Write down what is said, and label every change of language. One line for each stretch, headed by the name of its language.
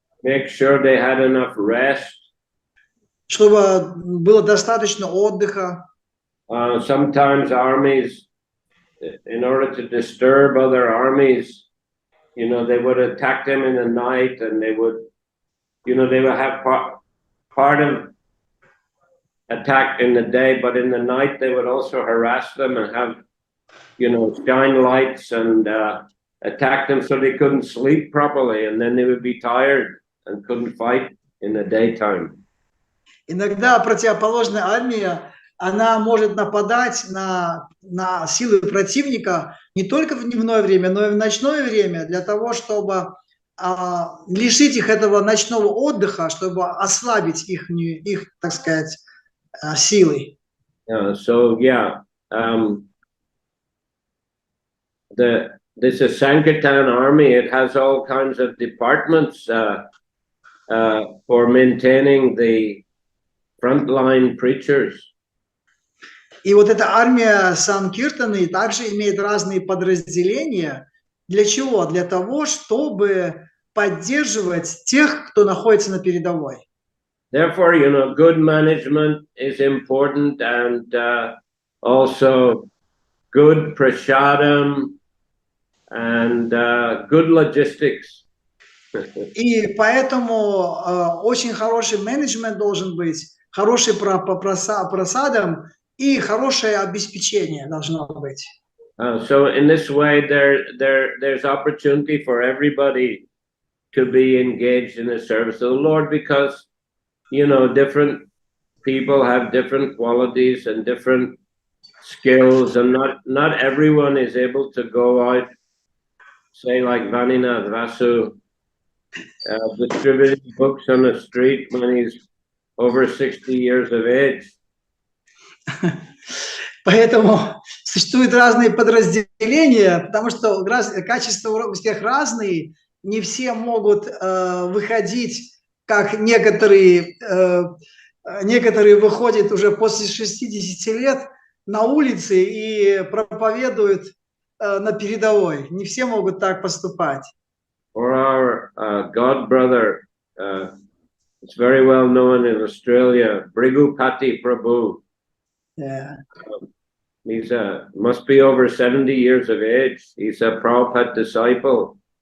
English: Make sure they had enough rest.
Russian: Чтобы было достаточно отдыха.
English: Sometimes armies, in order to disturb other armies, you know, they would attack them in the night, and they would, you know, they would have part of attack in the day, but in the night they would also harass them and have, you know, shine lights and attack them so they couldn't sleep properly, and then they would be tired and couldn't fight in the daytime.
Russian: Иногда противоположная армия она может нападать на силы противника не только в дневное время, но и в ночное время, для того, чтобы лишить их этого ночного отдыха, чтобы ослабить их, так сказать, силы.
English: So yeah, this is Sankirtan army. It has all kinds of departments for maintaining the frontline preachers.
Russian: И вот эта армия Санкиртаны также имеет разные подразделения. Для чего? Для того, чтобы поддерживать тех, кто находится на передовой.
English: Therefore, you know, good management is important, and also good prasadam and good logistics.
Russian: И поэтому очень хороший менеджмент должен быть, хороший просадом и хорошее обеспечение должно быть.
English: So in this way, there's opportunity for everybody to be engaged in the service of the Lord, because, you know, different people have different qualities and different skills, and not everyone is able to go out, say like Vaninath Vasu, distributing books on the street when he's over 60 years of age.
Russian: Поэтому существуют разные подразделения, потому что качества у всех разные, не все могут выходить, как некоторые выходят уже после 60 лет на улице и проповедуют на передовой. Не все могут так поступать.
English: For our God brother, it's very well known in Australia, Brigupati Prabhu. Yeah. He's must be over 70 years of age. He's a Prabhupada disciple.